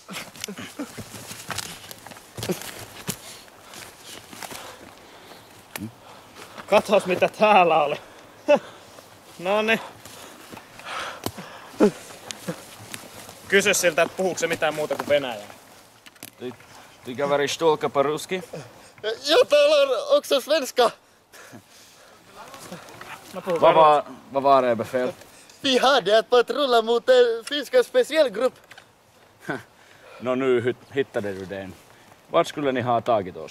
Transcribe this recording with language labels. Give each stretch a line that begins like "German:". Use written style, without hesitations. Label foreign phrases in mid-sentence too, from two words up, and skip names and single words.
Finnish: Katos mitä täällä oli. Noniin. Kysy siltä, että puhuuko se mitään muuta kuin venäjää.
Russian: Ты говоришь только по-русски?
Swedish: Jag talar också svenska. Vad var det befäl? Vi hade att patrulla mot en finska specialgrupp. No nu hittade du den. Vart skulle ni ha tagit oss?